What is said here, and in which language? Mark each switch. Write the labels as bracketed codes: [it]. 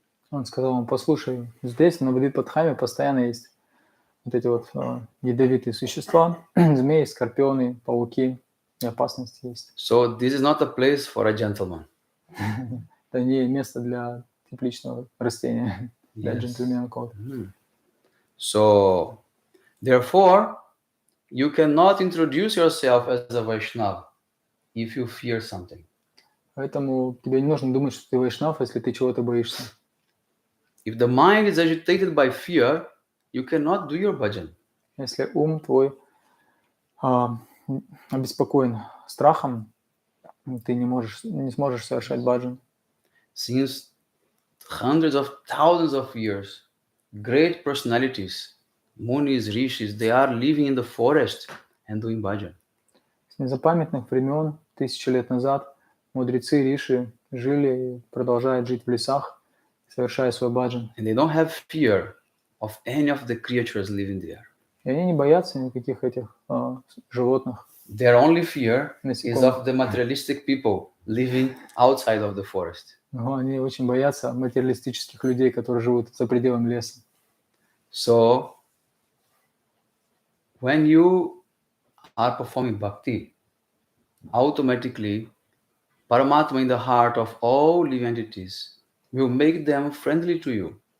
[ru] Он сказал ему: послушай, здесь, на Навадипадхаме, постоянно есть вот эти вот ядовитые существа, змеи, скорпионы, пауки, и опасности есть. [en] So this is not a place for a gentleman. [ru] Это не место для тепличного растения, для [en] Yes. [ru] джентльмена. [en] So, therefore, you cannot introduce yourself as a Vaishnava if you fear something. [ru] Поэтому тебе не нужно думать, что ты вайшнав, если ты чего-то боишься. [en] If the mind is agitated by fear, you cannot do your bhajan. [ru] Если ум твой обеспокоен страхом, ты не сможешь совершать баджан. [en] Since hundreds of thousands of years, great personalities, munis, rishis, they are living in the forest and doing bhajan. [ru] С незапамятных времен, 1000 лет назад, мудрецы риши жили и продолжают жить в лесах, совершая свой баджан. [en] And they don't have fear of any of the creatures living there. [ru] И они не боятся никаких этих животных. [en] Their only fear is [ru] насекомых. [en] of the materialistic people living outside of the forest. [ru] Но они очень боятся материалистических людей, которые живут за пределами леса. [en] So, when you are performing bhakti, automatically Paramatma in the heart of all living entities will make them friendly to you.